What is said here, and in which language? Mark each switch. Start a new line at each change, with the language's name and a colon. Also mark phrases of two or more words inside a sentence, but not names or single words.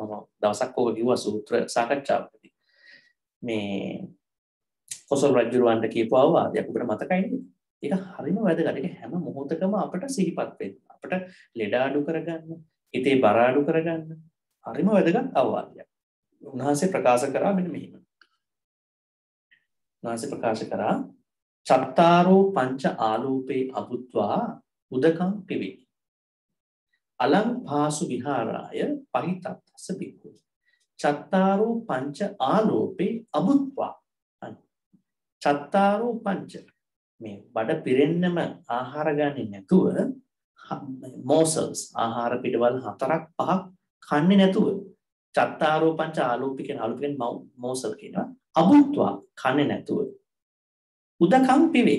Sinhala: මම දවසක් ඔක කිව්වා සූත්‍ර සාකච්ඡාවකදී. මේ කොසල් රජුරවන්ට කියපු අවවාදයක් අපිට මතකයි නේද? ඒක හරිම වැදගත්. ඒක හැම මොහොතකම අපිට සිහිපත් වෙන්න. අපිට ලෙඩ අඩු කරගන්න, හිතේ බර අඩු කරගන්න හරිම වැදගත් අවවාදයක්. උන්වහන්සේ ප්‍රකාශ කරා මෙන්න මෙහෙම. උන්වහන්සේ ප්‍රකාශ කරා
Pali: චත්තාරෝ පංච ආලෝපේ අබුත්වා උදකම් පිවේ. අලං පාසු විහාරාය පහිතත්ස බික්ඛු. චත්තාරෝ පංච ආලෝපේ අබුත්වා. චත්තාරෝ පංච
Sinhala: මේ බඩ පිරෙන්නම ආහාර ගන්නේ නැතුව මොසල්ස් ආහාර පිටවල් 4ක් 5ක් කන්නේ නැතුව
Pali: චත්තාරෝ පංච ආලෝපේ
Sinhala: කියන ආලෝපෙන් මොසල් කියනවා අබුත්වා කන්නේ නැතුව
Pali: උදකම් පිවේ.